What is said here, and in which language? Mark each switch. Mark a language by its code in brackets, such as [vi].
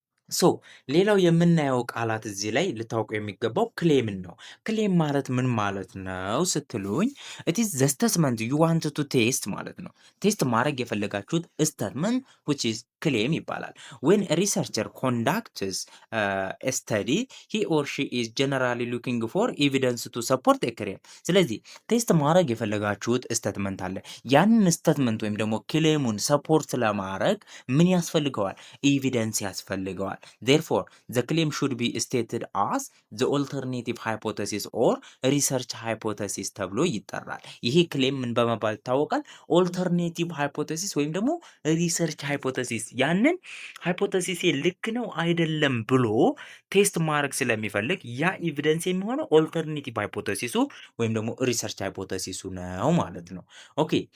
[am] ሶ ሌላው የምናየው ቃላት እዚህ ላይ ልታውቁ የሚገባው ክሌምን ነው። ክሌም ማለት ምን ማለት ነው ስትሉኝ [en] ኢት ኢዝ ዘ ስቴትመንት ዩ ዋንት ቱ ቴስት [am] ማለት ነው። ቴስት ማድረግ የፈለጋችሁት ስቴትመንት [en] which is ክሌም [am] ይባላል። [en] when a researcher conducts a study he or she is generally looking for evidence to support a claim። [am] ስለዚህ ቴስት ማድረግ የፈለጋችሁት ስቴትመንት አለ። ያንን ስቴትመንት ወይም ደግሞ ክሌሙን ሰፖርት ለማድረግ ምን ያስፈልገዋል? ኤቪደንስ ያስፈልገዋል። [en] therefore the claim should be stated as the alternative hypothesis or research hypothesis [am] ተብሎ ይጠራል። ይሄ ክሌም ምን በመባል ይታወቃል? ኦልተርኔቲቭ ሃይፖቴሲስ ወይም ደግሞ ሪሰርች ሃይፖቴሲስ። ያንን ሃይፖቴሲስ ልክ ነው አይደለም ብሎ ቴስት ማድረግ ስለሚፈልግ ያ ኤቪደንስ የሚሆነው ኦልተርኔቲቭ ሃይፖቴሲሱ ወይም ደግሞ ሪሰርች ሃይፖቴሲሱ ነው ማለት ነው። ኦኬ